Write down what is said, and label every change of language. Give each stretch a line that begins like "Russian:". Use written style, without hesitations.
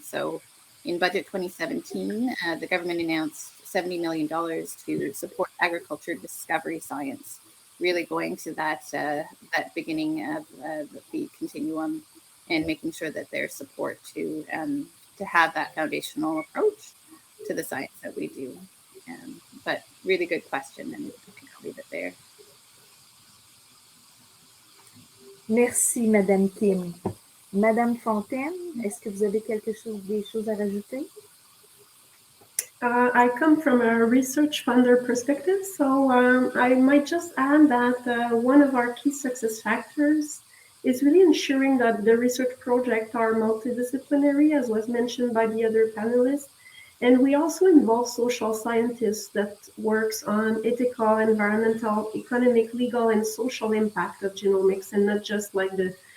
English: So in Budget 2017, the government announced $70 million to support agriculture discovery science, really going to that beginning of the continuum and making sure that there's support to have that foundational approach to the science that we do. But really good question, and I think I'll leave it there.
French: Merci, Madame Kim. Madame Fontaine, est-ce que vous avez des choses à rajouter?
English: I come from a research funder perspective, so I might just add that one of our key success factors is really ensuring that the research projects are multidisciplinary, as was mentioned by the other panelists. And we also involve social scientists that works on ethical, environmental, economic, legal, and social impact of genomics, and not just like the